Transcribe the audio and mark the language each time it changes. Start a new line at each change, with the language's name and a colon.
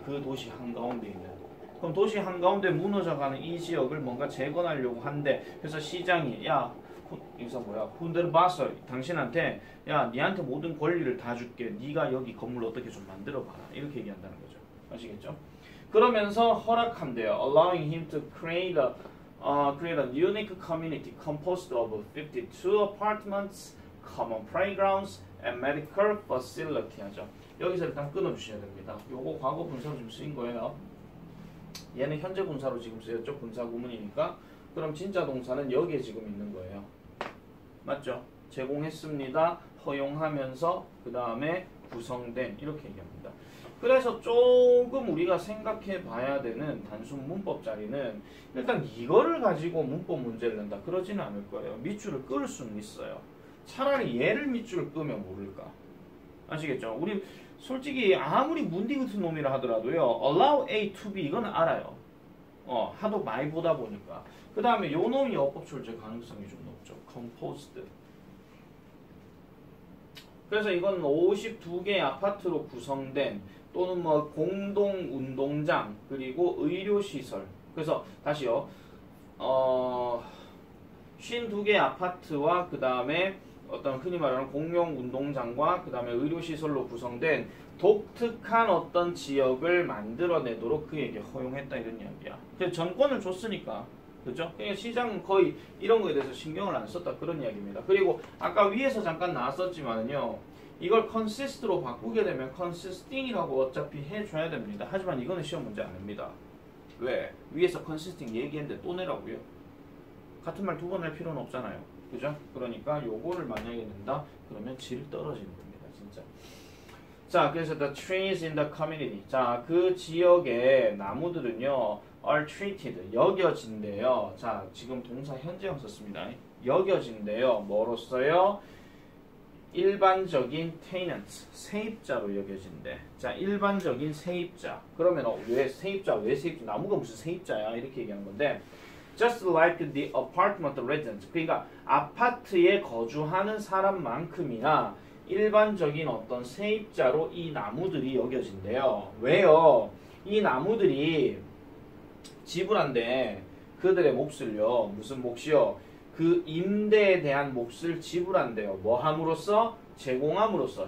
Korean: 그 도시 한가운데 있는. 그럼 도시 한가운데 무너져가는 이 지역을 뭔가 재건하려고 한대. 그래서 시장이 야 여기서 뭐야? 훈데르바서 당신한테 야 니한테 모든 권리를 다 줄게. 네가 여기 건물 어떻게 좀 만들어봐라. 이렇게 얘기한다는 거죠. 아시겠죠? 그러면서 허락한대요.
English: Allowing him to create a unique community composed of 52 apartments, common playgrounds, and medical facility 하죠.
Korean: 여기서 일단 끊어주셔야 됩니다. 요거 과거 분사로 지금 쓰인 거예요. 얘는 현재 분사로 지금 쓰였죠. 분사 구문이니까. 그럼 진짜 동사는 여기에 지금 있는 거예요. 맞죠? 제공했습니다. 허용하면서 그 다음에 구성된 이렇게 얘기합니다. 그래서 조금 우리가 생각해 봐야 되는 단순 문법 자리는 일단 이거를 가지고 문법 문제를 낸다. 그러지는 않을 거예요. 밑줄을 끌 수는 있어요. 차라리 얘를 밑줄을 끄면 모를까. 아시겠죠? 우리 솔직히 아무리 문디 같은 놈이라 하더라도요. allow A to B 이건 알아요. 하도 많이 보다 보니까. 그 다음에 요 놈이 어법 출제 가능성이 좀 높죠. composed. 그래서 이건 52개의 아파트로 구성된 또는 뭐 공동 운동장 그리고 의료 시설. 그래서 다시요. 52개의 아파트와 그 다음에 어떤 흔히 말하는 공용 운동장과 그 다음에 의료 시설로 구성된 독특한 어떤 지역을 만들어내도록 그에게 허용했다 이런 이야기야. 그래서 전권을 줬으니까. 그죠? 그러니까 시장은 거의 이런 거에 대해서 신경을 안 썼다 그런 이야기입니다. 그리고 아까 위에서 잠깐 나왔었지만요. 이걸 consist로 바꾸게 되면 consisting이라고 어차피 해줘야 됩니다. 하지만 이거는 시험 문제 아닙니다. 왜? 위에서 consisting 얘기했는데 또 내라고요? 같은 말 두 번 할 필요는 없잖아요. 그죠? 그러니까 요거를 만약에 낸다 그러면 질 떨어지는 겁니다. 진짜.
English: 자, 그래서 the trees in the community.
Korean: 자, 그 지역의 나무들은요
English: are treated.
Korean: 여겨진대요. 자, 지금 동사 현재형 썼습니다. 여겨진대요. 뭐로써요? 일반적인 tenants, 세입자로 여겨진대. 자, 일반적인 세입자. 그러면 왜 세입자? 왜 세입자? 나무가 무슨 세입자야? 이렇게 얘기하는 건데
English: just like the apartment residents.
Korean: 그러니까 아파트에 거주하는 사람만큼이나 일반적인 어떤 세입자로 이 나무들이 여겨진대요. 왜요? 이 나무들이 지불한데 그들의 몫을요. 무슨 몫이요? 그 임대에 대한 몫을 지불한대요. 뭐 함으로써? 제공함으로써.